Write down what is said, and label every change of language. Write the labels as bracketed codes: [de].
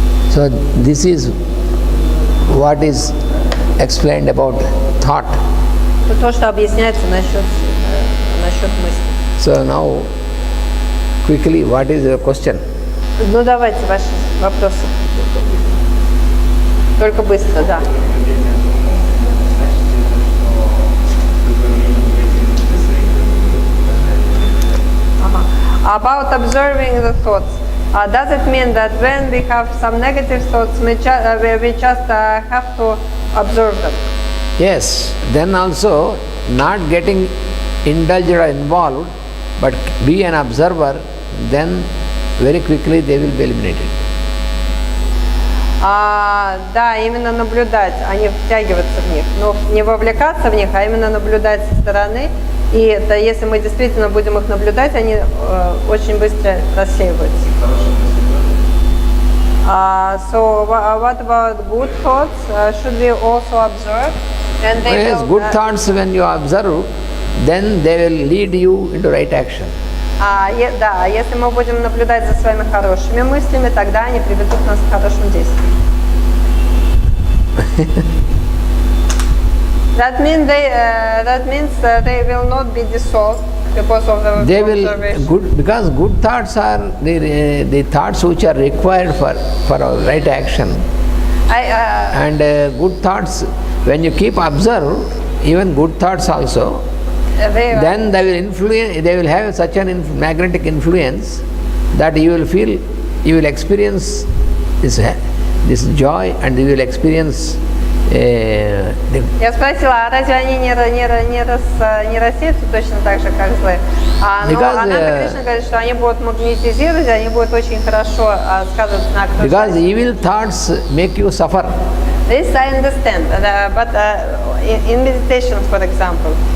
[en] So this is what is explained about thought. [ru] То, что объясняется насчет мысли. [en] So now, quickly, what is your question? [ru] Давайте ваши вопросы. Только быстро, да. [en] About observing the thoughts. Does it mean that when we have some negative thoughts, we just have to observe them? Yes, then also not getting indulged or involved, but be an observer, then very quickly they will be eliminated. [ru] Да, именно наблюдать, а не втягиваться в них. Но не вовлекаться в них, а именно наблюдать со стороны. И это, если мы действительно будем их наблюдать, они очень быстро рассеиваются. [en] So what about good thoughts? Should we also observe? And they Yes, good thoughts when you observe, then they will lead you into right action. [ru] Да, если мы будем наблюдать за своими хорошими мыслями, тогда они приведут нас к хорошим действиям. [en] That means they will not be dissolved because of the They will observation. because good thoughts are the thoughts which are required for our right action. And good thoughts, when you keep observe, even good thoughts also, then they will influence. They will have such an magnetic influence that you will feel, you will experience this joy, and you will experience. [ru] Я спросила, а разве они не рассеются точно так же, как злые? Ананда Кришна говорит, что они будут магнетизировать, они будут очень хорошо сказываться на окружающих. [en] Because evil thoughts make you suffer. This I understand, but in meditation, for example.